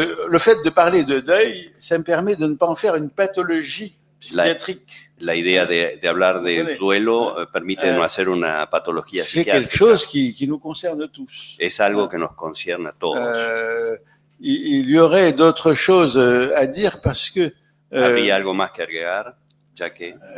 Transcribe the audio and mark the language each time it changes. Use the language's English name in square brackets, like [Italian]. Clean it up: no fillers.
[French] Le fait de parler de deuil, ça me permet de ne pas en faire une pathologie psychiatrique. [Spanish] La idea de hablar de duelo permite no hacer una patología [French] c'est [Spanish] psiquiátrica. [French] quelque chose qui nous concerne tous. [Spanish] Es algo que nos concierne a todos. [French] Il y aurait d'autres choses à dire parce que [Spanish] Habría algo más que agregar, ya que